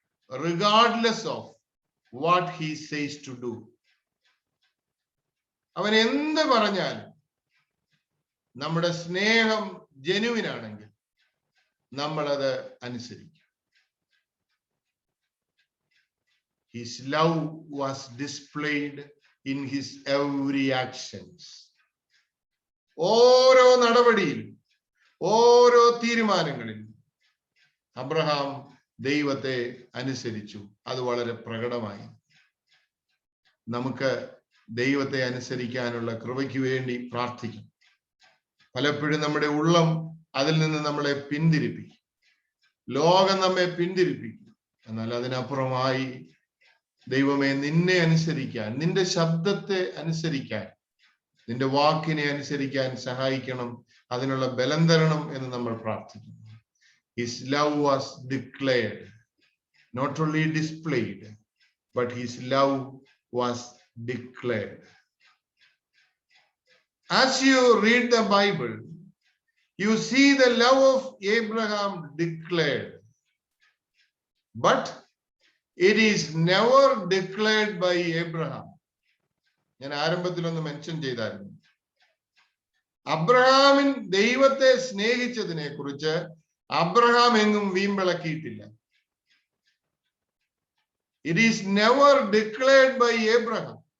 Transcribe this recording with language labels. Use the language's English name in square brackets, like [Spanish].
[English] Regardless of what he says to do. [Malayalam] അവൻ എന്ത് പറഞ്ഞാലും നമ്മുടെ സ്നേഹം ജെനുവിൻ ആണെങ്കിൽ നമ്മളത് അനുസരിക്കും. [English] His love was displayed in his every actions. [Malayalam] ഓരോ നടപടിയിൽ, ഓരോ തീരുമാനങ്ങളിൽ അബ്രഹാം ദൈവത്തെ അനുസരിച്ചു. അത് വളരെ പ്രകടമായി. നമുക്ക് ദൈവത്തെ അനുസരിക്കാനുള്ള കൃപയ്ക്ക് വേണ്ടി പ്രാർത്ഥിക്കും. പലപ്പോഴും നമ്മുടെ ഉള്ളം അതിൽ നിന്ന് നമ്മളെ പിന്തിരിപ്പിക്കും. ലോകം നമ്മെ പിന്തിരിപ്പിക്കും. എന്നാൽ അതിനപ്പുറമായി ദൈവമേ, നിന്നെ അനുസരിക്കാൻ, നിന്റെ ശബ്ദത്തെ അനുസരിക്കാൻ, നിന്റെ വാക്കിനെ അനുസരിക്കാൻ സഹായിക്കണം, അതിനുള്ള ബലം തരണം എന്ന് നമ്മൾ പ്രാർത്ഥിക്കുന്നു. [English] His love was declared, not only displayed, but his love was declared. As you read the Bible, you see the love of Abraham declared, but it is never declared by Abraham. [Malayalam] ഞാൻ ആരംഭത്തിലൊന്ന് mention ചെയ്തായിരുന്നു. അബ്രഹാമിൻ ദൈവത്തെ സ്നേഹിച്ചതിനെ കുറിച്ച് Abraham എങ്ങും വീമ്പിളക്കിയിട്ടില്ല. [English] It is never declared by Abraham.